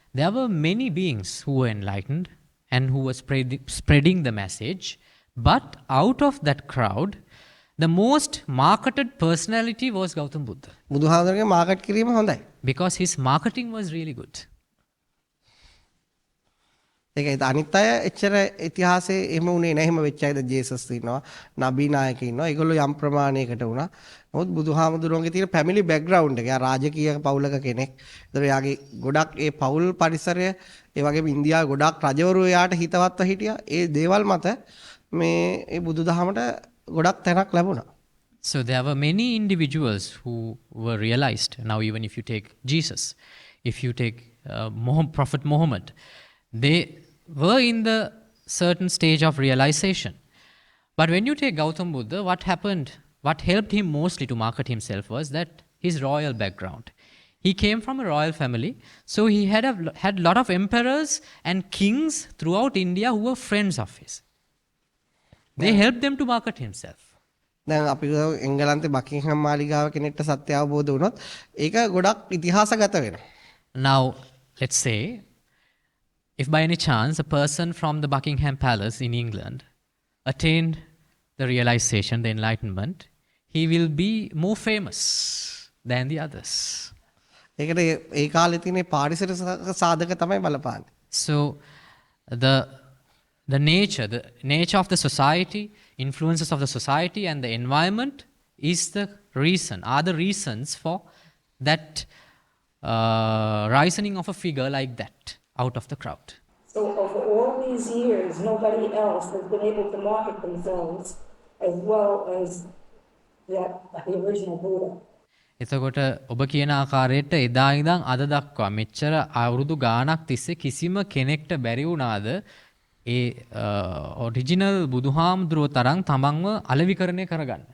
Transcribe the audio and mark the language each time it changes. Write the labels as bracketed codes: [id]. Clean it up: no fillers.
[en] There were many beings who were enlightened and who were spreading the message. But out of that crowd, the most marketed personality was Gautam Buddha. [si] බුදුහාමුදුරුවෝගේ market කිරීම හොඳයි. [en] Because his marketing was really good. [si] ඒකයි අනිත් අය එච්චර ඉතිහාසයේ එහෙම උනේ නැහැ. එහෙම වෙච්ච අයද ජේසස් ඉන්නවා, නබී නායක ඉන්නවා. ඒගොල්ලෝ යම් ප්‍රමාණයකට වුණා. නමුත් බුදුහාමුදුරුවන්ගේ තියෙන [en] family background [si] එක, යා රාජකීය පවුලක කෙනෙක්. ඒතර යාගේ ගොඩක් ඒ පවුල් පරිසරය, ඒ වගේම ඉන්දියාවේ ගොඩක් රජවරු යාට හිතවත්ව හිටියා. ඒ දේවල් මත මේ ඒ බුදුදහමට ගොඩක් තැනක් ලැබුණා. [en] So there were many individuals who were realized. Now, even if you take Jesus, if you take Prophet Muhammad, they were in the certain stage of realization. But when you take Gautam Buddha, what happened, what helped him mostly to market himself was that his royal background. He came from a royal family, so he had a lot of emperors and kings throughout India who were friends of his. They helped them to market himself. [si] දැන් අපි එංගලන්තේ බකින්හම් මාලිගාව කෙනෙක්ට සත්‍ය අවබෝධ වුණොත් ඒක ගොඩක් ඉතිහාසගත වෙනවා. [en] Now, let's say, if by any chance a person from the Buckingham Palace in England attained the realization, the enlightenment, he will be more famous than the others. [si] ඒකට ඒ කාලේ තියෙන පාරිසරික සාධක තමයි බලපාන්නේ. [en] So the nature of the society, influences of the society and the environment are the reasons for that rising of a figure like that out of the crowd. So over all these years, nobody else has been able to market themselves as well as the original Buddha. [si] එතකොට ඔබ කියන ආකාරයට එදා ඉඳන් අද දක්වා මෙච්චර අවුරුදු ගාණක් තිස්සේ කිසිම කෙනෙක්ට බැරි වුණාද ඒ ඔරිජිනල් බුදුහාමුදුරුව තරම් තමන්ව අලෙවිකරණය කරගන්න?